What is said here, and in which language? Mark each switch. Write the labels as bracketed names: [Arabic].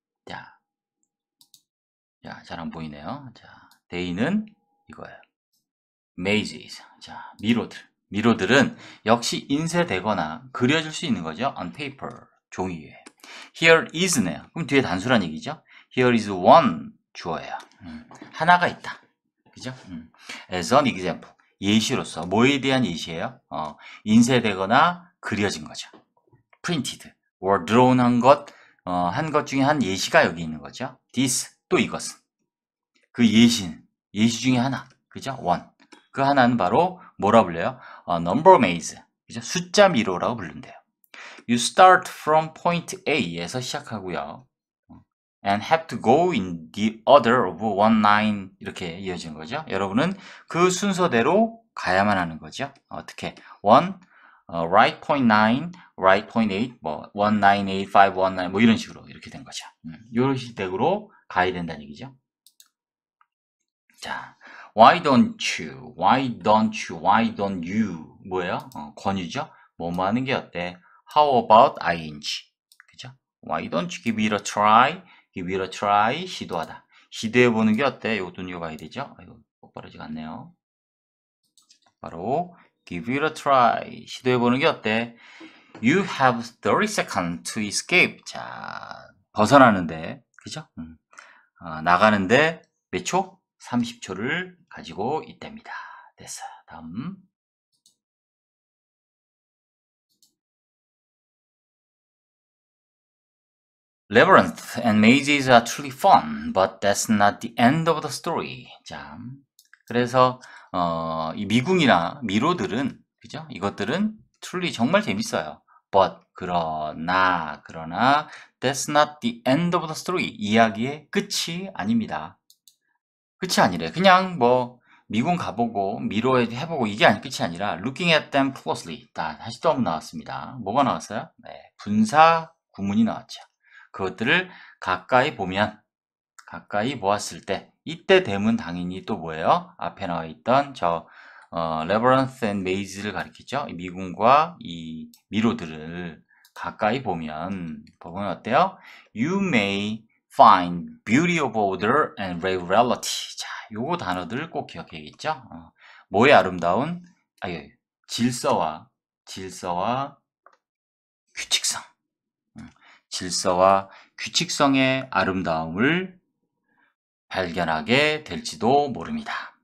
[Korean] 자, 잘 안 보이네요. 자, they는 이거예요. [English] mazes. [Korean] 자, 미로들은 역시 인쇄되거나 그려질 수 있는 거죠. [English] on paper, [Korean] 종이 위에. Here is네요. 그럼 뒤에 단수란 얘기죠. Here is one 주어예요. 하나가 있다. 그죠? [English] As an example. [Korean] 예시로서. 뭐에 대한 예시예요? 인쇄되거나 그려진 거죠. [English] printed or drawn [Korean] 한 것 중에 한 예시가 여기 있는 거죠. this, 또 이것은. 그 예시 중에 하나. 그죠? one. 그 하나는 바로 뭐라 불려요? number maze. 그죠? 숫자 미로라고 부른대요. [English] You start from point A [Korean] 에서 시작하고요. [English] and have to go in the order of 19 [Korean] 이렇게 이어지는 거죠. 여러분은 그 순서대로 가야만 하는 거죠. 어떻게? 1, right point 9, right point 8, 뭐 1985, 19 뭐 이런 식으로 이렇게 된 거죠. 이런 식으로 가야 된다는 얘기죠. [English] 자, why don't you, why don't you, why don't you [Korean] 뭐예요? 권유죠. 뭐뭐 하는 게 어때? [English] How about ing? [Korean] 그죠? [English] Why don't you give it a try? give it a try. [Korean] 시도하다. 시도해보는 게 어때? 이것도 눈여봐야 되죠? 이거 똑바르지가 않네요. 바로 give it a try. 시도해보는 게 어때? [English] You have 30 seconds to escape. [Korean] 자, 벗어나는데, 그죠? 나가는데 몇 초? 30초를 가지고 있답니다. 됐어요. 다음. [English] Labyrinth and mazes are truly fun, but that's not the end of the story. [Korean] 자, 그래서 이 미궁이나 미로들은 그죠? 이것들은 truly 정말 재밌어요. [English] But [Korean] 그러나 [English] that's not the end of the story. [Korean] 이야기의 끝이 아닙니다. 끝이 아니래. 그냥 뭐 미군 가보고 미로 해보고 이게 끝이 아니라 [English] looking at them closely. [Korean] 다시 또 한번 나왔습니다. 뭐가 나왔어요? 네, 분사 구문이 나왔죠. 그것들을 가까이 보면, 가까이 보았을 때, 이때 되면 당연히 또 뭐예요? 앞에 나와 있던 저 labyrinth and maze를 가리키죠. 이 미군과 이 미로들을 가까이 보면 어때요? [English] You may find beauty of order and regularity. [Korean] 자, 요거 단어들 꼭 기억해야겠죠? 뭐의 아름다운? 질서와 규칙성. 질서와 규칙성의 아름다움을 발견하게 될지도 모릅니다.